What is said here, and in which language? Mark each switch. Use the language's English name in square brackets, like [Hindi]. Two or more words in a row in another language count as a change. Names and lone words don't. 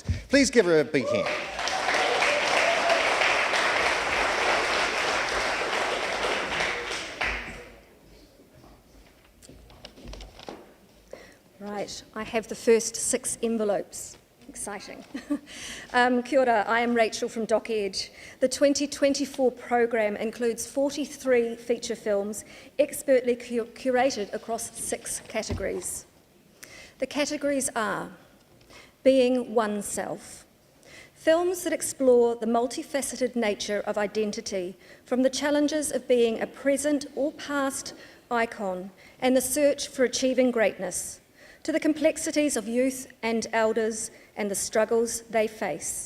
[English] Please give her a big hand. Right, I have the first 6 envelopes. Exciting. [Māori] Kia ora, [English] I am Rachel from Doc Edge. The 2024 program includes 43 feature films expertly curated across 6 categories. The categories are Being Oneself, films that explore the multifaceted nature of identity, from the challenges of being a present or past icon and the search for achieving greatness, to the complexities of youth and elders and the struggles they face.